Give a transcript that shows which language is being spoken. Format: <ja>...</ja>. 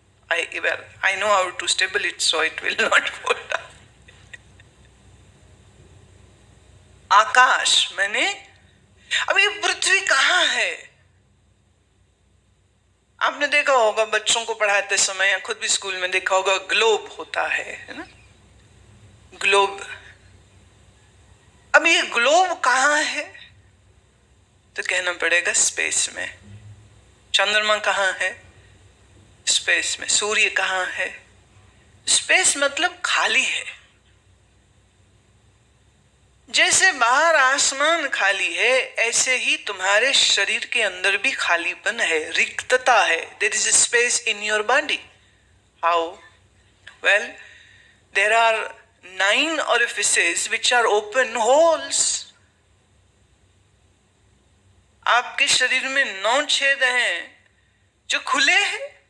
<en>I know how to stable it so it will not fall down.</en> <hi>आकाश मैंने, अब ये पृथ्वी कहाँ है? आपने देखा होगा बच्चों को पढ़ाते समय या खुद भी स्कूल में देखा होगा, ग्लोब होता है ना, ग्लोब। अब ये ग्लोब कहाँ है, तो कहना पड़ेगा स्पेस में। चंद्रमा कहाँ है, स्पेस में। सूर्य कहाँ है, स्पेस मतलब खाली है। जैसे बाहर आसमान खाली है, ऐसे ही तुम्हारे शरीर के अंदर भी खालीपन है, रिक्तता है।</hi> <en>There is a space in your body. How? Well, there are 9 orifices which are open holes.</en> <hi>आपके शरीर में 9 छेद हैं जो खुले हैं।</hi>